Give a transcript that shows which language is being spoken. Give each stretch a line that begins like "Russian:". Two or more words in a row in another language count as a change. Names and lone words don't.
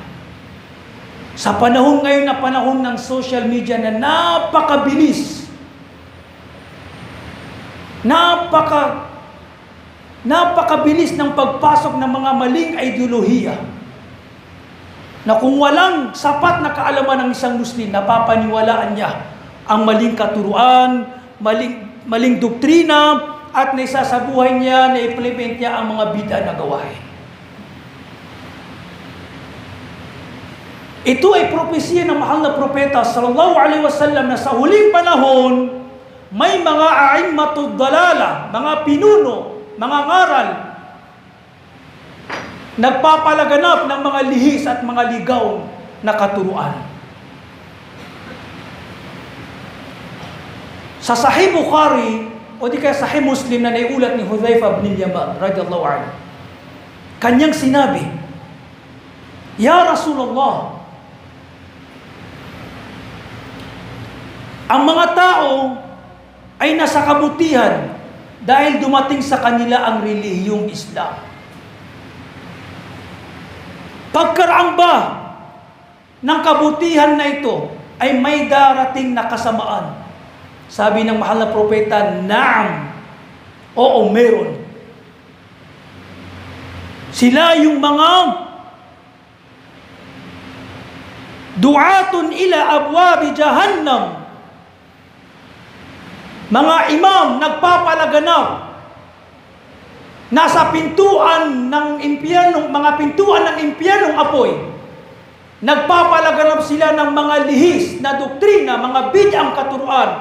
Filipino: Sa panahon ngayon na panahon ng social media na napakabilis, napakabilis ng pagpasok ng mga maling ideolohiya, na kung walang sapat na kaalaman ng isang Muslim, napapaniwalaan niya ang maling katuruan, maling doktrina, at naisasabuhay niya, na-implement niya ang mga bid'ah na gawain. Ito ay propesiya ng mahal na propeta
Arabic: صلى الله عليه وسلم
Filipino: na sa huling panahon may mga
Arabic: أئمة الضلالة,
Filipino: mga pinuno, mga ngaral, nagpapalaganap ng mga lihis at mga ligaw na katuruan. Sa Sahih Bukhari o di kaya Sahih Muslim na naiulat ni Hudhaifa bin Yaman
Arabic: رضي الله عنه,
Filipino: kanyang sinabi,
Arabic: "يا رسول الله,
Filipino: ang mga tao ay nasa kabutihan dahil dumating sa kanila ang relihiyong Islam. Pagkaraang ba ng kabutihan na ito ay may darating na kasamaan?" Sabi ng mahal na propeta, "Naam." Oo, meron. Sila yung mga
Arabic: دعاة إلى أبواب جهنم.
Filipino: Mga imam nagpapalaganap nasa pintuan ng impyernong, mga pintuan ng impyernong apoy. Nagpapalaganap sila ng mga lihis na doktrina, mga bid'ang katuruan.